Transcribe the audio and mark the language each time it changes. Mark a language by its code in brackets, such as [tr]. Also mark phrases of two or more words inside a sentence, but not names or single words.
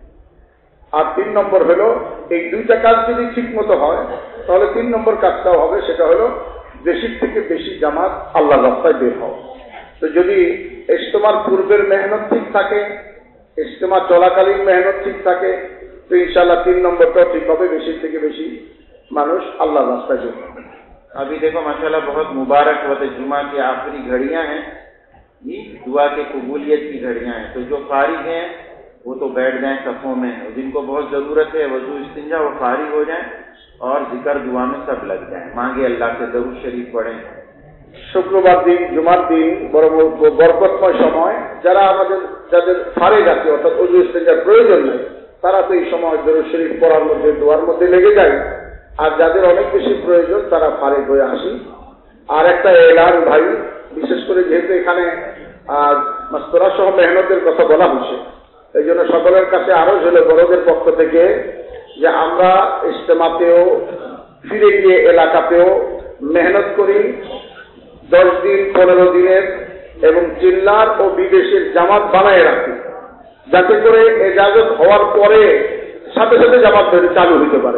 [bn] আর 3 নম্বর হলো এই 2টা কাজ যদি ঠিক মতো হয় তাহলে 3 নম্বর কাজটাও হবে, সেটা হলো বেশি থেকে বেশি জামাত আল্লাহর রাস্তায় বের হওয়া. তো যদি ইজতিমার পূর্বের মেহনত ঠিক থাকে, ইজতিমা চলাকালীন মেহনত ঠিক থাকে, তো ইনশাআল্লাহ 3 নম্বরটাও ঠিক হবে, বেশি থেকে বেশি মানুষ আল্লাহর রাস্তায় বের হবে. [ur] ابھی دیکھو ماشاءاللہ بہت مبارک وقت جمعہ کی آخری گھڑیاں ہیں، یہ دعا کے قبولیت کی گھڑیاں ہیں. تو جو فارغ ہیں وہ تو بیٹھ جائیں صفوں میں، اور جن کو بہت ضرورت ہے وضو استنجا وہ فارغ ہو جائیں اور ذکر دعا میں سب لگ جائیں، مانگے اللہ سے، درود شریف پڑھیں. [bn] শুক্রবার দিন, জুমার দিন বড় বরকতময় সময়, যাদের ফারেগ আছে অর্থাৎ ওযু ইস্তেঞ্জার প্রয়োজন নেই তারা তো এই সময় দরুদ শরীফ পড়ার মধ্যে, দোয়ার মধ্যে লেগে যায়. আর যাদের অনেক বেশি প্রয়োজন তারা ফারেগ হয়ে আসি. আর একটা এলান ভাই, বিশেষ করে যেহেতু এখানে মাস্তরা সহ মেহনতের কথা বলা হচ্ছে, এই জন্য সকলের কাছে আরো হলো বড়দের পক্ষ থেকে যে আমরা ইজতেমাতেও ফিরে গিয়ে এলাকাতেও মেহনত করি, 10 দিন 15 দিনের এবং জিল্লার ও বিদেশের জামাত বানায় রাখি, যাতে করে এজাজত হওয়ার পরে সাথে সাথে জামাত চালু হতে পারে.